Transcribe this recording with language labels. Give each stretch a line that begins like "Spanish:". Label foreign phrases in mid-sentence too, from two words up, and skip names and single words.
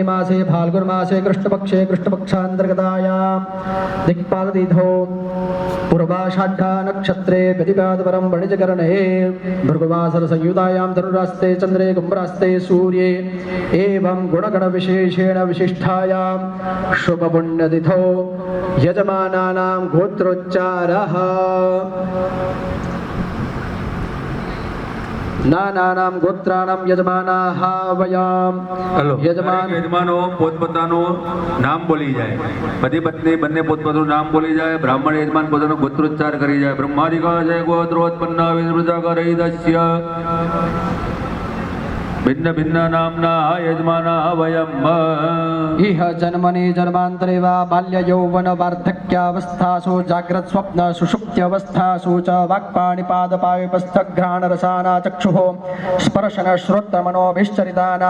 Sanskrit: मासे फाल्गुनमासे कृष्णपक्षे कृष्णपक्षान्तर्गतायां दिक्पालतिथौ पूर्वाषाढा नक्षत्रे प्रतिपादपरं वणिजकरणे भृगुवासरसंयुतायां धनुरास्ते चन्द्रे कुम्भरास्ते सूर्ये एवं गुणगणविशेषेण विशिष्टायां शुभपुण्यतिथौ यजमानानां गोत्रोच्चारः नानानां गोत्राणां यजमानाः वयं
Gujarati: યજમાનો પોતપોતાનું નામ બોલી જાય, પતિ પત્ની બંને પોતપોતાનું નામ બોલી જાય, બ્રાહ્મણ યજમાન પોતાનો ગોત્રોચ્ચાર કરી જાય.
Sanskrit: બ્રહ્માદિકા જય ગોત્રોત્પન્ન વિદૃજાકરૈદસ્ય भिन्न भिन्न नाम्ना यजमाना वयम् इह जन्मनि जन्मान्तरे वा बाल्य यौवन वार्धक्यावस्थासु जाग्रत स्वप्न सुषुप्त्यवस्थासु च वाक्पाणिपादपाविपस्थघ्राण रसाना चक्षुः स्पर्शन श्रोत्रमनोभिश्चरितानां